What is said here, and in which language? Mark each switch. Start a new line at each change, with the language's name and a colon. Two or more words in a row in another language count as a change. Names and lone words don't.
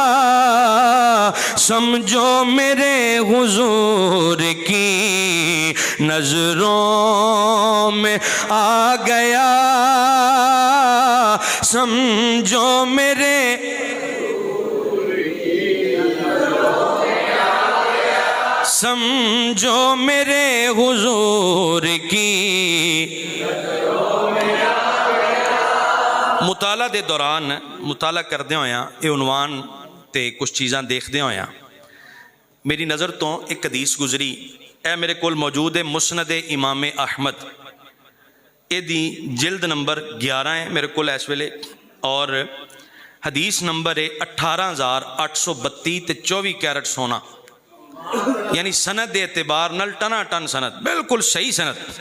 Urdu: سمجھو میرے حضور کی نظروں میں آ گیا, سمجھو میرے سمجھو میرے حضور کی.
Punjabi: مطالعہ دے دوران مطالعہ کردے ہویاں یہ عنوان تے کچھ چیزاں دیکھدے ہویاں میری نظر تو ایک حدیث گزری, اے میرے کول موجود ہے مسند امام احمد, اے دی جلد نمبر 11 ہے میرے کول اس ویلے, اور حدیث نمبر ہے 18832 تے 24 کیرٹ سونا, یعنی سند دے اعتبار نال ٹنا ٹن سند, بالکل صحیح سند.